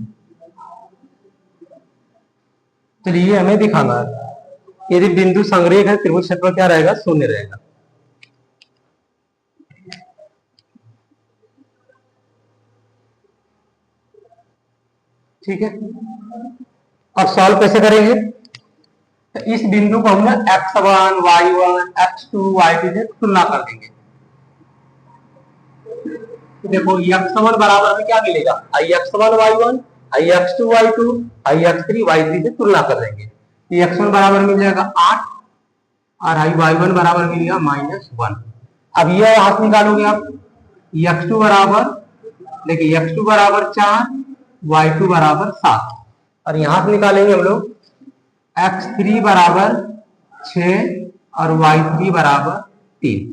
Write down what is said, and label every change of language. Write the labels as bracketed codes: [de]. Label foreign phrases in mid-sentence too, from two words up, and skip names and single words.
[hi] चलिए हमें दिखाना है, यदि बिंदु संरेख है त्रिभुज क्षेत्रफल क्या रहेगा? 0 रहेगा। ठीक है। अब सॉल्व कैसे करेंगे? तो इस बिंदु को हम x1, y1, x2, y2 से तुलना कर देंगे। तो देखो x1 बराबर हमें क्या मिलेगा? ix1 y1, ix2 y2, ix3 y3 से तुलना कर देंगे। तो x1 बराबर मिल जाएगा 8 और y1 बराबर मिलेगा -1। अब ये हाथ निकालोगे आप, x2 बराबर, देखिए x2 बराबर 4, y2 बराबर 7 और यहां से निकालेंगे हम लोग x3 बराबर 6 और y3 बराबर 3।